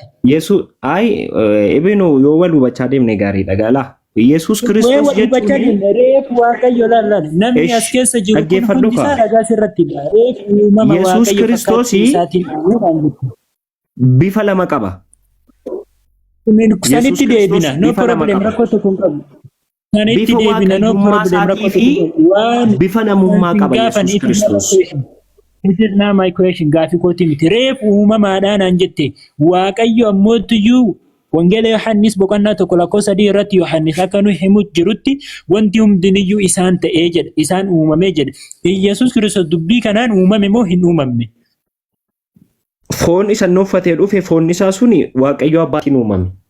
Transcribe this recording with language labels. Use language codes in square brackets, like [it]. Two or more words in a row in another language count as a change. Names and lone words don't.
[om] Yesuus ibinu yoo wal hubachaa deemne gaariidha gaalaa. Yesuus Kiristoos jechuun reefu Waaqayyo laallaa namni as keessa jiru kun hundi isaa ragaa sirratti dha. Reefu uumama Waaqayyo fakkaatti isaatiin uume bifa lama qaba. Sanitti deebina. [en] No problem [om] rakkoo tokko hin qabu. Sanitti deebina. [en] No problem [om] rakkoo tokko hin bifa namummaa qaba Yesuus Kiristoos. [en] It is now my question. [om] Gaafi kooti miti. Reefu uumamaadhaan aan jette Waaqayyo ammootuyyuu wangeela Yohaannis boqonnaa tokko lakkoofsa sadii irratti Yohaannis akka nu himu jirutti wanti hundiniyyuu isaan ta'ee jedha. Isaan uumamee jedha. Yesuus Kiristoos dubbii kanaan uumame moo hin uumamne? Foon isa nuuffatee dhufe foon isaa suni Waaqayyo abbaatiin uumame.